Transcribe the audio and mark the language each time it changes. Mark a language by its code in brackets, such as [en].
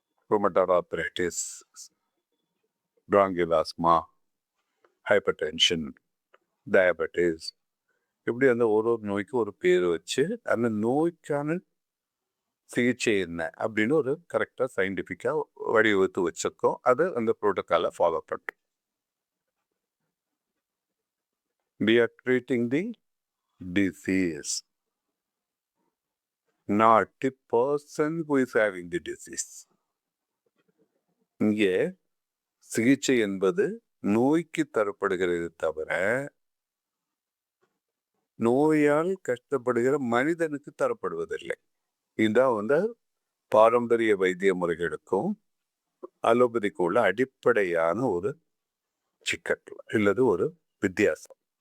[ta] Rheumatoid arthritis, bronchial asthma, hypertension, diabetes, இப்படி அந்த ஒரு நோய்க்கு ஒரு பேர் வச்சு அந்த நோய்க்கான சிகிச்சை என்ன அப்படின்னு ஒரு கரெக்டாக சயின்டிஃபிக்காக வடிவகுத்து வச்சிருக்கோம். அது அந்த ப்ரோட்டோக்காலை ஃபாலோ பண்ணுறோம். [en] We are treating the disease, not the person who is having the disease. [ta] இங்கே சிகிச்சை என்பது நோய்க்கு தரப்படுகிறது தவிர நோயால் கஷ்டப்படுகிற மனிதனுக்கு தரப்படுவதில்லை. இதுதான் பாரம்பரிய வைத்திய முறைகளுக்கும் அலோபதிக்கும் உள்ள அடிப்படையான ஒரு சிக்கல் இல்லது ஒரு வித்தியாசம்.